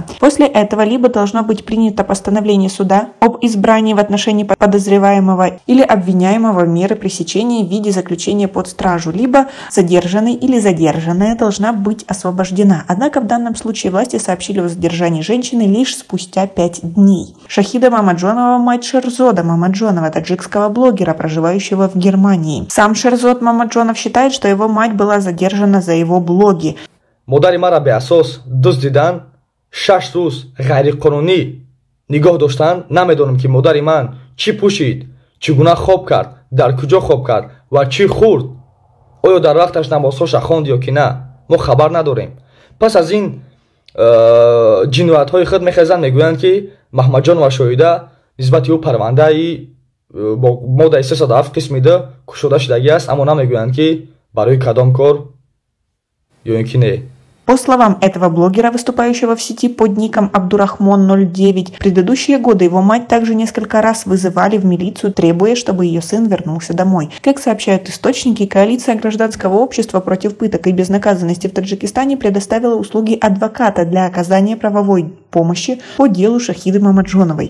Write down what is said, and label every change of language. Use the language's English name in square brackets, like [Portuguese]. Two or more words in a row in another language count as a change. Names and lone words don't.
[Russian] После этого либо должно быть принято постановление суда об избрании в отношении подозреваемого или обвиняемого меры пресечения в виде заключения под стражу, либо задержанный или задержанная должна быть освобождена. Однако в данном случае власти сообщили о задержании женщины лишь спустя 5 дней. Шахида Мамаджонова – мать Шерзода Мамаджонова, таджикского блогера, проживающего в Германии. Сам Шерзод Мамаджонов считает, что его мать была задержана за его блоги. [Tajik] Модари мара беасос дуздидан 6 рӯз ғайриқонунӣ нигоҳ доштанд. Намедонам ки модари ман чӣ пӯшид, чӣ гуна хоб кард, дар куҷо хоб кард ва чӣ хӯрд. Оё дар вақташ намозҳоша хонд ё ки на? Мо хабар надорем. Пас аз ин ҷиноятҳои худ мехезанд, мегӯянд ки Маҳмаҷонова шоҳида нисбати ӯ парвандаи бо моддаи 307 қисми 2 кушода шудагӣ аст, аммо намегӯянд ки барои кадом кор ё ин ки не. [Russian] По словам этого блогера, выступающего в сети под ником Абдурахмон09, в предыдущие годы его мать также несколько раз вызывали в милицию, требуя, чтобы ее сын вернулся домой. Как сообщают источники, коалиция гражданского общества против пыток и безнаказанности в Таджикистане предоставила услуги адвоката для оказания правовой помощи по делу Шахиды Мамаджоновой.